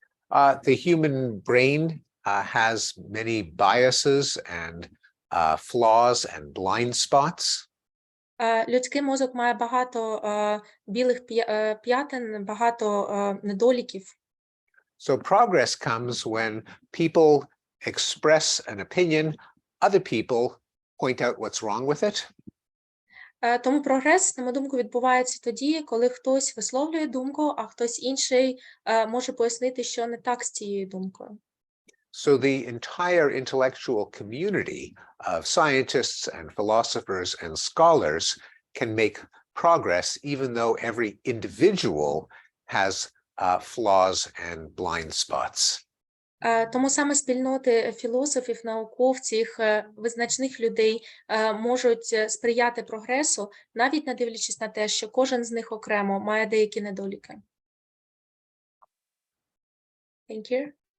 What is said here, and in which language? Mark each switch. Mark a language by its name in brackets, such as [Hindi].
[English] The human brain has many biases and flaws and blind spots. [Ukrainian] Людський мозок має багато білих п'ятин, багато недоліків. [English] So progress comes when people express an opinion, other people point out what's wrong with it. [Ukrainian] Тому прогрес, на мою думку, відбувається тоді, коли хтось висловлює думку, а хтось інший може пояснити, що не так з цією думкою. [English] So the entire intellectual community of scientists and philosophers and scholars can make progress even though every individual has flaws and blind spots. [Ukrainian] Тому саме спільноти філософів, науковців, визначних людей можуть сприяти прогресу, навіть не дивлячись на те, що кожен з них окремо має деякі недоліки. [English] Thank you.